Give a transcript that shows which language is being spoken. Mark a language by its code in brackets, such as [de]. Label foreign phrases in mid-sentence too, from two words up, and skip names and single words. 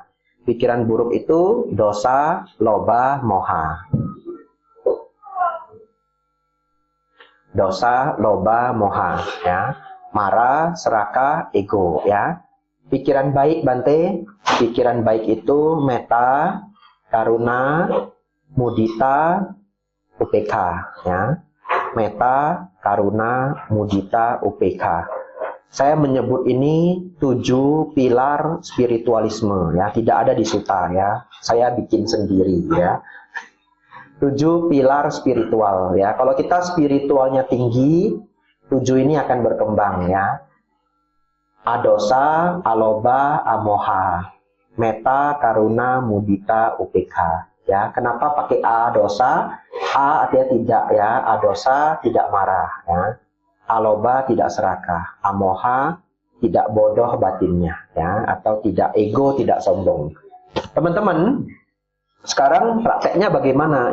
[id] Pikiran buruk itu [pi] dosa, loba, moha. Dosa, loba, moha. [id] Ya. marah, serakah, ego, ya. Pikiran baik, Bante. Pikiran baik itu [pi] metta, karuna, mudita, UPK, [id] ya. [pi] Metta, karuna, mudita, UPK. [id] Saya menyebut ini 7 pilar spiritualisme, ya. Tidak ada di suta, ya. Saya bikin sendiri, ya. 7 pilar spiritual, ya. Kalau kita spiritualnya tinggi, 7 ini akan berkembang, ya. [pi] Adosa, aloba, amoha, metta, karuna, mudita, UPK. [id] Ya, kenapa pakai A dosa? A artinya tidak, ya. Adosa tidak marah, ya. Aloba tidak serakah, amoha tidak bodoh batinnya, ya, atau tidak ego, tidak sombong. Teman-teman, sekarang prakteknya bagaimana?